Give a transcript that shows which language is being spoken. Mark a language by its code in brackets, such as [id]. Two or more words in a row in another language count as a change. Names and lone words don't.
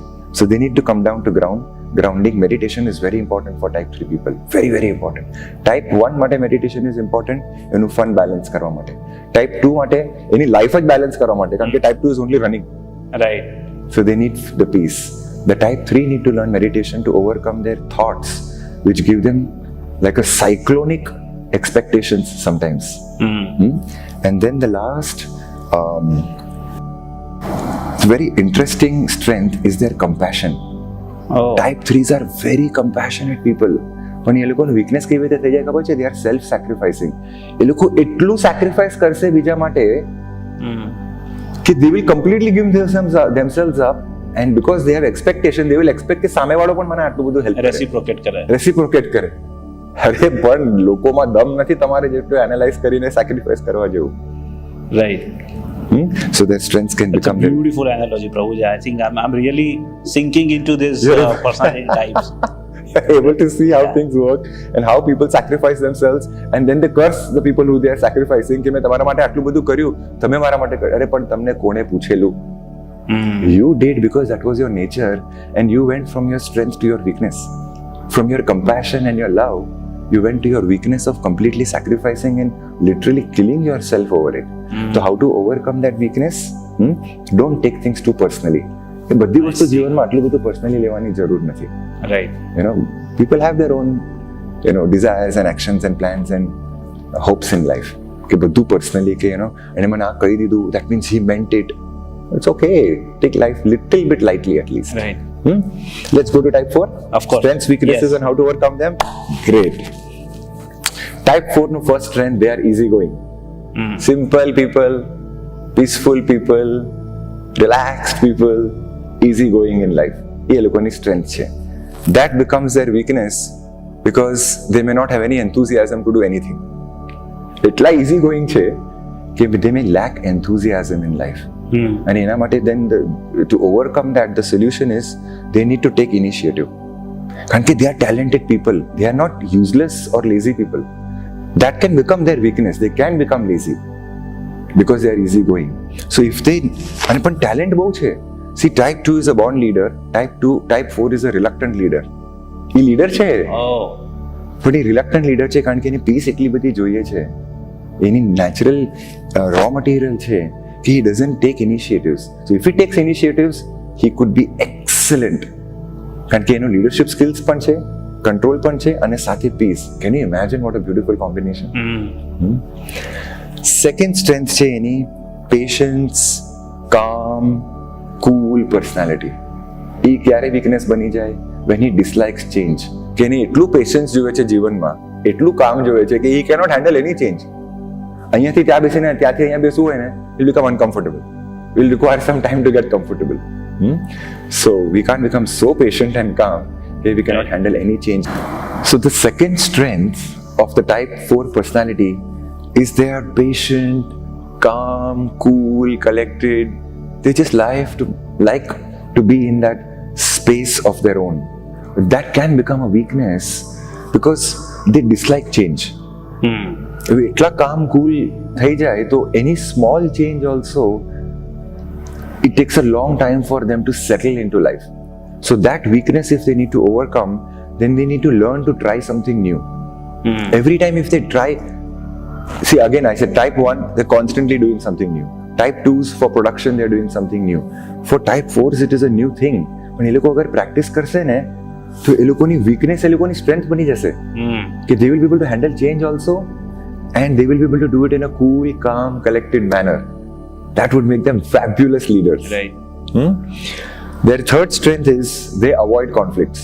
[en] So they need to come down to grounding. Meditation is very important for type 3 people, very very important. Type 1 માટે meditation is important એનું fun balance [gu] કરવા માટે. [en] Type 2 [gu] માટે એની [en] life જ balance [gu] કરવા માટે, કારણ કે [en] type 2 is only running. Right. So they need the peace. The type 3 need to learn meditation to overcome their thoughts, which give them like a cyclonic expectations sometimes. And then the last very interesting strength is their compassion. Type 3s are very compassionate people. [gu] પણ એ લોકોનું વીકનેસ કેવી રીતે થઈ જાય ખબર છે? [en] They are self sacrificing. [gu] એ લોકો એટલું સેક્રિફાઈસ કરશે બીજા માટે કે [en] they will completely give themselves up, and because they have expectation, they will expect [gu] કે સામેવાળો પણ મને આટલું બધું હેલ્પ કરે, રેસિપ્રોકેટ કરે. અરે પણ લોકોમાં દમ નથી તમારે જેટલું એનાલાઇઝ કરીને સેક્રિફાઈસ કરવા જેવું. [en] Right. So their strengths can become a beautiful analogy, Prabhuji. I think I'm really sinking into this personality types. Able to see how things work and how people sacrifice themselves, and then they curse the people who they are sacrificing [gu] કે મેં તમારા માટે આટલું બધું કર્યું, તમે મારા માટે અરે પણ તમને કોણે પૂછેલું? [en] You did because that was your nature, and you went from your strength to your weakness, from your compassion and your love. You went to your weakness of completely sacrificing and literally killing yourself over it. So how to overcome that weakness? Don't take things too personally. [gu] બધી વસ્તુ જીવનમાં આટલું બધું પર્સનલી લેવાની જરૂર નથી. [en] Right. People have their own desires and actions and plans and hopes in life. [gu] કે બધું પર્સનલી કે એને મને આ કહી દીધું, [en] that means he meant it. It's okay. Take life little bit lightly at least. Right. Let's go to type 4. Of course. Strengths, weaknesses, and how to overcome them. Great. Type 4 no first strength, they are easygoing. Simple people, peaceful people, relaxed people, easygoing in life. [gu] એ લોકોની strength છે. [en] That becomes their weakness because they may not have any enthusiasm to do anything. એટલા easygoing [gu] છે કે [en] they may lack enthusiasm in life. And [gu] એના માટે [en] then to overcome that, the solution is they need to take initiative. [gu] કારણ કે [en] they are talented people. They are not useless or lazy people. That can become their weakness. They can become lazy because they are easygoing. So if they, [gu] અને પણ talent બહુ છે. [en] See, type 2 is a born leader. Type 4 is a reluctant leader. [gu] એ leader છે. પણ એ [en] reluctant leader [gu] છે કારણ કે એને peace એટલી બધી જોઈએ છે. [en] એની natural raw material [gu] છે કે [en] he doesn't take initiatives. So if he takes initiatives, he could be excellent. કારણ કે એનો leadership skills પણ છે, control પણ છે અને સાથે peace. Can you imagine what a beautiful combination? Second strength [gu] છે એની [en] patience, calm, cool personality. [gu] એ ક્યારે weakness બની જાય? [en] When he dislikes change. [gu] કે એને એટલું patience જોઈએ છે જીવનમાં, એટલું કામ જોઈએ છે કે [en] he cannot handle any change. [gu] અહીંયાથી ત્યાં બેસીને ત્યાંથી અહીંયા બેસવું હોય ને, [en] he'll become uncomfortable. We'll require some time to get comfortable. So we can't become so patient and calm that we cannot handle any change. So the second strength of the type 4 personality is they are patient, calm, cool, collected. They just like to be in that space of their own. That can become a weakness because they dislike change. હવે એટલા કામ કુલ થઈ જાય તો any small change also it takes a long time for them to settle into life. So that weakness, if they need to overcome, then they need to learn to try something new. Every time if they try, see again I said type 1 they're constantly doing something new. Type 2s for production they're doing something new. For type 4s it is a new thing. [gu] પણ એ લોકો અગર પ્રેક્ટિસ કરશે ને તો એ લોકોની વીકનેસ એ લોકોની સ્ટ્રેન્થ બની જશે કે [en] they will be able to handle change also and they will be able to do it in a cool, calm, collected manner. That would make them fabulous leaders. Right. Their third strength is they avoid conflicts.